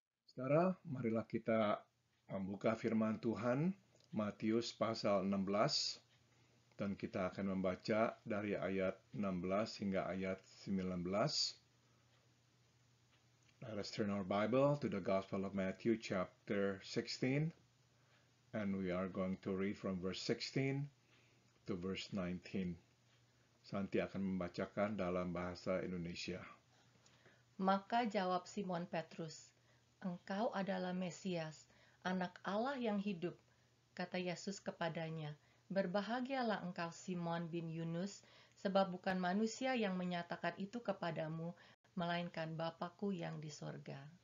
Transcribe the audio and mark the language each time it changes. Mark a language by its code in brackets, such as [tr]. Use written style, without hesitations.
[id] Saudara, marilah kita membuka firman Tuhan, Matius pasal 16, dan kita akan membaca dari ayat 16 hingga ayat 19. [en] Let us turn our Bible to the Gospel of Matthew chapter 16, and we are going to read from verse 16 to verse 19. [id] Santi akan membacakan dalam bahasa Indonesia. Maka jawab Simon Petrus, "Engkau adalah Mesias, anak Allah yang hidup." Kata Yesus kepadanya, "Berbahagialah engkau Simon bin Yunus, sebab bukan manusia yang menyatakan itu kepadamu, melainkan Bapa-Ku yang di sorga.